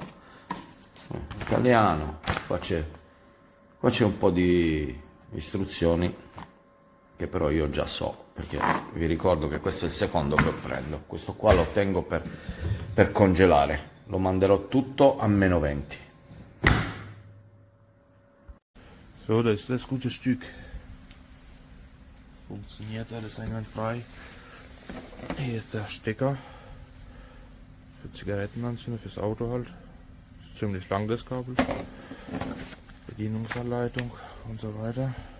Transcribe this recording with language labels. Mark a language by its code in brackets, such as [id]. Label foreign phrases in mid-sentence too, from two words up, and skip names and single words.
[it] Italiano, qua c'è un po' di istruzioni che però io già so, perché vi ricordo che questo è il secondo che prendo. Questo qua lo tengo per congelare, lo manderò tutto a -20. [de] So, das ist das gute Stück. Funktioniert alles einwandfrei. Hier ist der Stecker für Zigarettenanzünder, fürs Auto halt. Ist ziemlich lang das Kabel. Bedienungsanleitung und so weiter.